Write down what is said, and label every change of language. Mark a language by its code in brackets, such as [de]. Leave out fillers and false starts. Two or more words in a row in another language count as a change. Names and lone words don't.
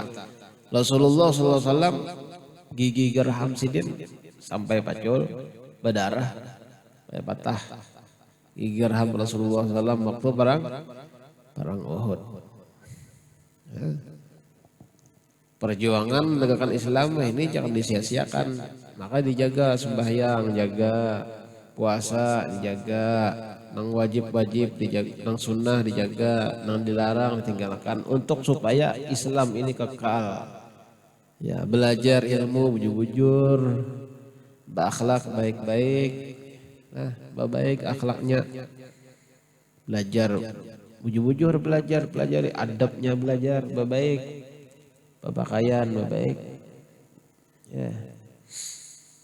[bjn] Rasulullah SAW gigi geraham sidin sampai pacul, berdarah, patah. [id] Gigi geraham Rasulullah SAW waktu perang Uhud. Ya. Perjuangan menegakkan Islam ini jangan disia-siakan. [bjn] Maka dijaga sembahyang, jaga puasa, dijaga nang wajib-wajib, dijaga nang sunnah, dijaga nang dilarang, ditinggalkan, untuk supaya Islam ini kekal. Ya, belajar ilmu bujur-bujur, berakhlak baik-baik, baik akhlaknya, belajar bujur-bujur, pelajari adabnya, belajar baik, berpakaian baik, ya.